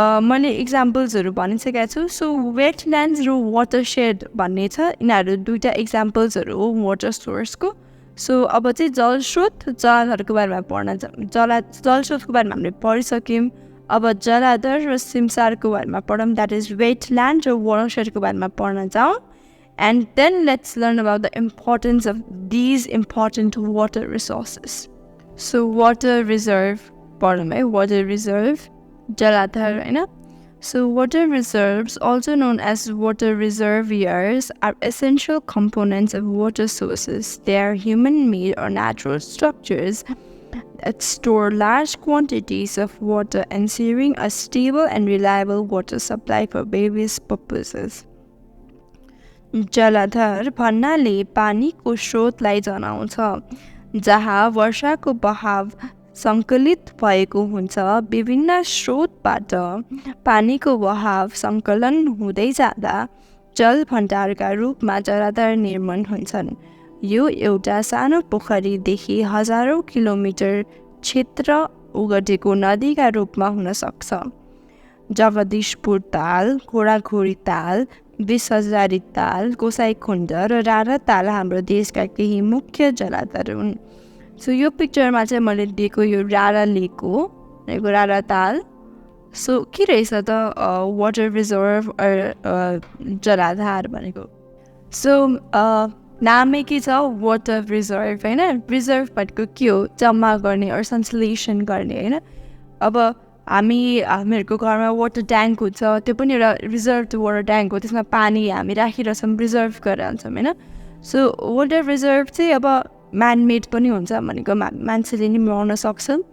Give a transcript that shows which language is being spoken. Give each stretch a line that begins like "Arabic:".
Nepali: मैले इक्जाम्पल्सहरू भनिसकेको छु सो वेटल्यान्ड्स र वाटरसेड भन्ने छ यिनीहरू 2टा इक्जाम्पल्सहरू हो वाटर सोर्सको सो अब चाहिँ जलस्रोत जलाधरको बारेमा पढ्न जलस्रोतको बारेमा हामीले पढिसक्यौँ अब जलाधर र सिमसारको बारेमा पढौँ
English: that is wetland
Nepali: र वाटरसेडको बारेमा पढ्न जाउँ
English: and then let's learn about the importance of these important water resources
Nepali: so water reserve पढौँ है वाटर रिजर्भ जलाधर होइन
English: So water reserves, also known as water reservoirs, are essential components of water sources. They are human-made or natural structures that store large quantities of water, ensuring a stable and reliable water supply for various purposes.
Nepali: जलाधर भन्नाले पानीको स्रोतलाई जनाउँछ जहाँ वर्षाको बहाव सङ्कलित भएको हुन्छ विभिन्न स्रोतबाट पानीको बहाव सङ्कलन हुँदै जाँदा जल भण्डारका रूपमा जरादार निर्माण हुन्छन्। यो एउटा सानो पोखरीदेखि हजारौँ किलोमिटर क्षेत्र ओगटेको नदीका रूपमा हुन सक्छ। जगदीशपुर ताल, घोडाघोडी ताल, 20,000 ताल, गोसाइँखुण्ड र रारा ताल हाम्रो देशका केही मुख्य जलाधार हुन्। सो यो पिक्चरमा चाहिँ मैले दिएको यो रारा लेक हो, रारा ताल। सो के रहेछ त वाटर रिजर्भ जलाधार भनेको। सो नामै के छ, वाटर रिजर्भ होइन। रिजर्भ भनेको के हो, जम्मा गर्ने अरू संश्लेषण गर्ने होइन। अब हामीहरूको घरमा वाटर ट्याङ्क हुन्छ, त्यो पनि एउटा रिजर्भ वाटर ट्याङ्क हो, त्यसमा पानी हामी राखिरहेछौँ, रिजर्भ गरेर हाल्छौँ होइन। सो वाटर रिजर्भ चाहिँ अब म्यानमेड पनि हुन्छ भनेको मान्छेले नि बनाउन सक्छ।